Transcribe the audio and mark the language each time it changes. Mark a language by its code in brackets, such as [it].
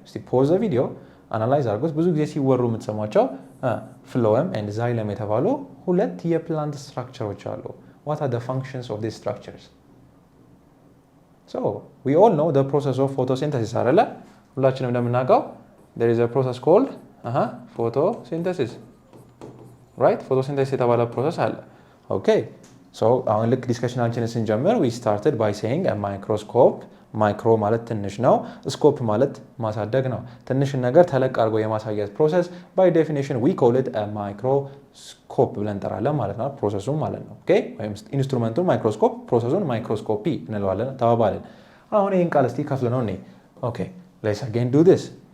[am] እስቲ ፖዝ ዘ ቪዲዮ አናላይዝ አድርጉት። ብዙ ጊዜ ሲወሩ የምትሰሟቸው ፍሎኤም ኤንድ ዛይለም የተባሉ ሁለት የፕላንት ስትራክቸሮች አሉ። [en] what are the functions of these structures? So we all know the process of photosynthesis [am] አይደለ? ሁላችንም እንደምናውቀው [en] there is a process called photosynthesis right? [am] photosynthesis የተባለ ፕሮሰስ አለ። okay አሁን ልክ ዲስከሽናችንን ስንጀምር [en] we started by saying a microscope [am] ማይክሮ ማለት ትንሽ ነው ስኮፕ ማለት ማሳደግ ነው። ትንሽን ነገር ተለቅ አድርጎ የማሳየት ፕሮሰስ [en] by definition we call it a microscope [am] ብለን እንጠራለን ማለት ነው ፕሮሰሱን ማለት ነው። ኦኬ ወይም ኢንስትሩመንቱን ማይክሮስኮፕ ፕሮሰሱን ማይክሮስኮፒ እንለዋለን ተባባልን። አሁን ይሄን ቃል እስቲ ከፍለ ነው እኔ ኦኬ [en] let's again do this